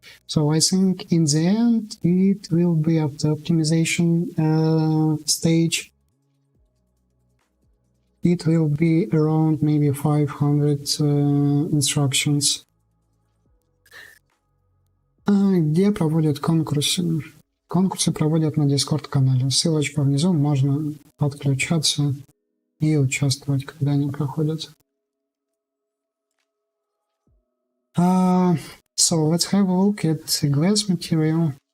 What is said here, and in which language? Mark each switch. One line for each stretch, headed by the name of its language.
English: So I think in the end it will be up to optimization stage. It will be around maybe 500 instructions.
Russian: Где проводят конкурсы? Конкурсы проводят на Discord-канале. Ссылочка внизу, можно подключаться и участвовать, когда они проходят.
English: So let's have a look at the glass material.